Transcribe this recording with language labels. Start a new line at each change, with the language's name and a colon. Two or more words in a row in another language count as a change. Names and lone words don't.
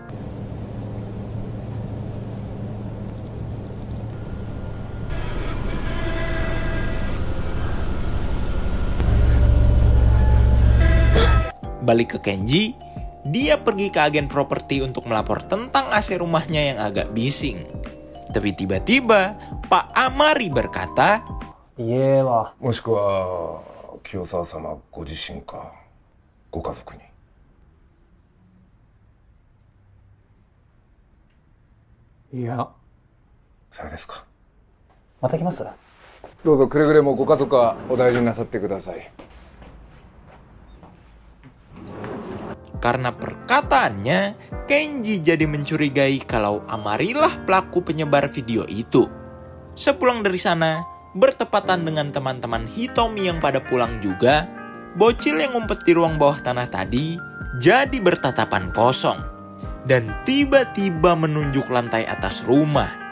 Indonesian: Balik ke Kenji, dia pergi ke agen properti untuk melapor tentang AC rumahnya yang agak bising. Tapi tiba-tiba Pak Amari berkata,
Japanese: 家はもしくは清沢様ご自身かご家族に。いやさようですか。また来ます。どうぞくれぐれもご家族はお大事になさってください。
Indonesian: Karena perkataannya, Kenji jadi mencurigai kalau Amari lah pelaku penyebar video itu. Sepulang dari sana, bertepatan dengan teman-teman Hitomi yang pada pulang juga, bocil yang ngumpet di ruang bawah tanah tadi jadi bertatapan kosong dan tiba-tiba menunjuk lantai atas rumah.